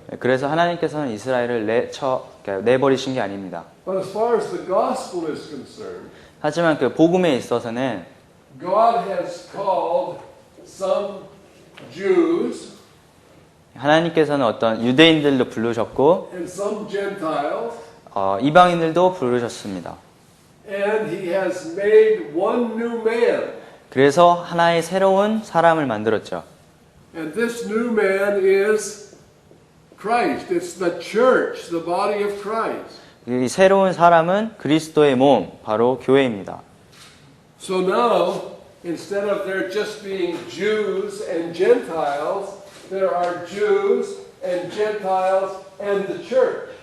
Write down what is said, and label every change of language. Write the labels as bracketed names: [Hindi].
[Korean] 그래서 하나님께서는 이스라엘을 내버리신 게 아닙니다. [English] But as far as the gospel is concerned, [Korean] 하지만 그 복음에 있어서는 [English] God has called some Jews [Korean] 하나님께서는 어떤 유대인들도 부르셨고 [English] and some Gentiles, [Korean] 이방인들도 부르셨습니다. [English] and He has made one new man. [Korean] 그래서 하나의 새로운 사람을 만들었죠. [English] And this new man is Christ. It's the church, the body of Christ. [Korean] 이 새로운 사람은 그리스도의 몸, 바로 교회입니다. [English] So now, instead of there just being Jews and Gentiles, there are Jews and Gentiles and the church.